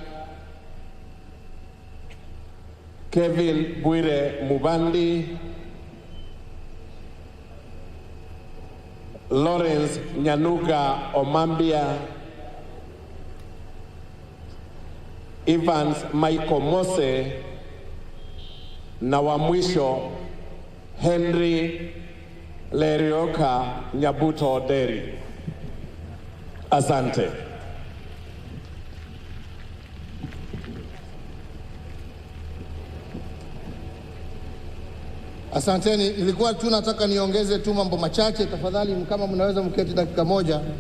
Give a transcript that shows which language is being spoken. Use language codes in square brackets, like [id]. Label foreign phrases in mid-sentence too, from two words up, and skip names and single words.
[sw] Kevin Bwire Mubandi. Lawrence Nyanuga Omambia. Evans Michael Mose. Na wa mwisho Henry Lerioka Nyabuto Oderi. Asante. Asanteni, ilikuwa tu nataka niongeze tu mambo machache tafadhali, kama mnaweza mketi dakika moja.